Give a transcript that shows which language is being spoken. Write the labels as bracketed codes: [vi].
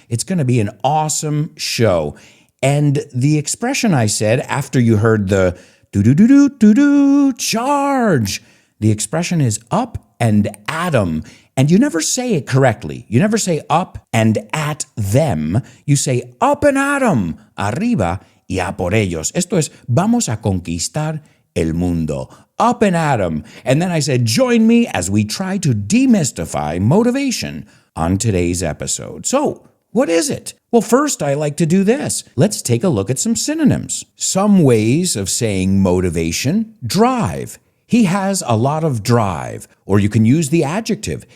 [en] It's going to be an awesome show. And the expression I said after you heard the do-do-do-do-do-do, charge, the expression is up and atom. And you never say it correctly. You never say up and at them. You say up and atom, [es] arriba, y a por ellos. Esto es, vamos a conquistar el mundo. [en] Up and at 'em. And then I said, join me as we try to demystify motivation on today's episode. So, what is it? Well, first, I like to do this. Let's take a look at some synonyms. Some ways of saying motivation: drive. He has a lot of drive. Or you can use the adjective.